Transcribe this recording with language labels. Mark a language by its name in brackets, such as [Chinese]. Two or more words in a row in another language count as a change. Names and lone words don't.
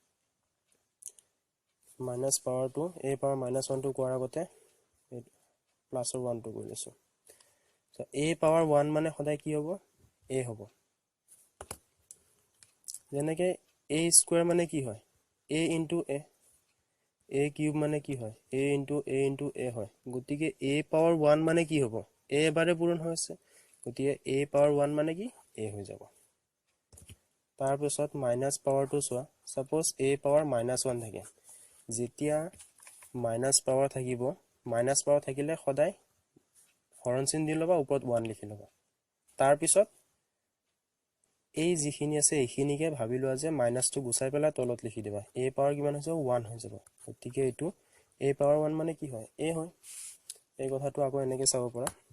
[English] minus power [Assamese] a পাৱাৰ -1 টো কোৱাৰ আগতে প্লাসৰ 1 টো কৰি লৈছো সো a পাৱাৰ 1 মানে সদায় কি হ'ব a হ'ব যেনেকে a স্কয়াৰ মানে কি হয় a into a a কিউব মানে কি হয় a into a হয় গতিকে a পাৱাৰ 1 মানে কি হ'ব a এবাৰে পূৰণ হৈ আছে গতিকে a পাৱাৰ 1 মানে কি a হৈ যাব তাৰ পিছত [English] minus power [Assamese] চোৱা সাপোজ a পাৱাৰ -1 থাকে যেতিয়া [English] minus power [Assamese] থাকিলে সদায় হৰণ চিন দি লবা ওপৰত 1 লিখি লবা তাৰ পিছত এই যিখিনি আছে এইখিনিকে ভাবি লোৱা যে মাইনাসটো গুছাই পেলাই তলত লিখি দিবা a পাৱাৰ কিমান হৈছে 1 হৈ যাব গতিকে এটো a পাৱাৰ 1 মানে কি হয় a হয় এই কথাটো আকৌ এনেকৈ চাব পৰা